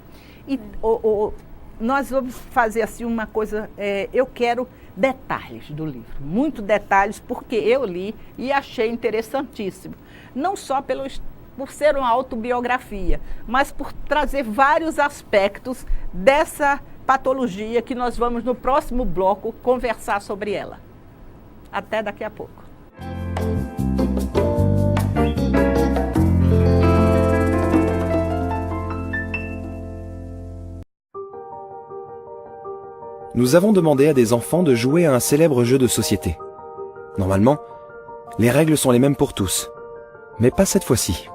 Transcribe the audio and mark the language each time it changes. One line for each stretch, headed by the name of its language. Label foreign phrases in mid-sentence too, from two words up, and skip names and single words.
Portuguese: E nós vamos fazer assim uma coisa, eu quero detalhes do livro, muito detalhes, porque eu li e achei interessantíssimo. Não só por ser uma autobiografia, mas por trazer vários aspectos dessa patologia que nós vamos no próximo bloco conversar sobre ela. Até daqui a pouco.
French: Nous avons demandé à des enfants de jouer à un célèbre jeu de société. Normalement, les règles sont les mêmes pour tous, mais pas cette fois-ci.